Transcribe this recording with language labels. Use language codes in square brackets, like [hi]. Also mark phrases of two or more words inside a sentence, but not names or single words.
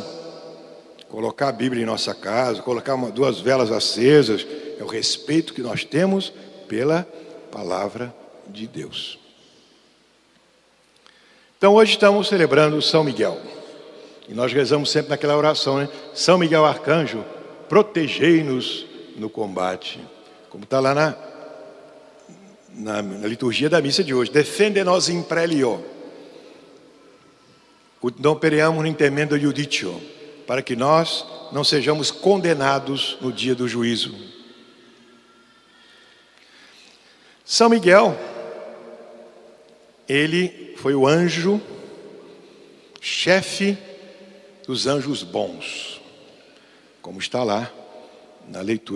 [pt] Colocar a Bíblia em nossa casa, colocar 2 velas acesas, é o respeito que nós temos pela palavra de Deus. Então hoje estamos celebrando São Miguel, e nós rezamos sempre naquela oração, né? São Miguel Arcanjo, protegei-nos no combate, como está lá na liturgia da missa de hoje. [la] Defende-nos in prelio, ut non pereamus in temendo iudicio, [pt] para que nós não sejamos condenados no dia do juízo. São Miguel, ele foi o anjo chefe dos anjos bons, como está lá na leitura.